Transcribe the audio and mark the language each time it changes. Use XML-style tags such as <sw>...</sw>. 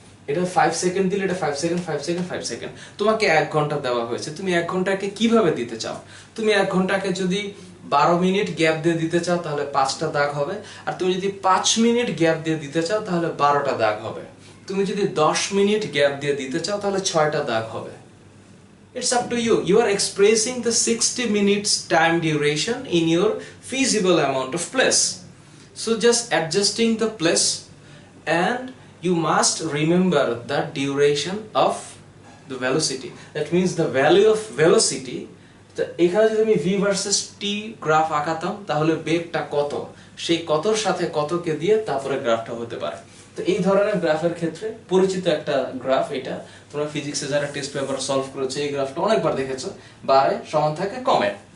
<bn>এটা 5 সেকেন্ড দিলে এটা 5 সেকেন্ড, 5 সেকেন্ড, 5 সেকেন্ড। তোমাকে 1 ঘন্টা দেওয়া হয়েছে, তুমি 1 ঘন্টাকে কিভাবে দিতে চাও? তুমি 1 ঘন্টাকে যদি 12 মিনিট গ্যাপ দিয়ে দিতে চাও তাহলে 5টা দাগ হবে, আর তুমি যদি 5 মিনিট গ্যাপ দিয়ে দিতে চাও তাহলে 12টা দাগ হবে। তুমি যদি 10 মিনিট গ্যাপ দিয়ে দিতে চাও তাহলে 6টা দাগ হবে।</bn> <en>It's up to you. You are expressing the 60 minutes time duration in your feasible amount of place. So just adjusting the place, and you must remember the duration of the velocity. That means the value of velocity.</en> <bn>এখানে যদি আমি v versus t graph আঁকাতাম তাহলে বেগটা কত, সেই কতর সাথে কতকে দিয়ে তারপরে গ্রাফটা হতে পারে। তো এই ধরনের গ্রাফের ক্ষেত্রে পরিচিত একটা গ্রাফ এটা। তোমরা ফিজিক্সে যারা টেস্ট পেপার সলভ করেছো এই গ্রাফটা অনেকবার দেখেছো, বাড়ে সমান থাকে কমে।</bn>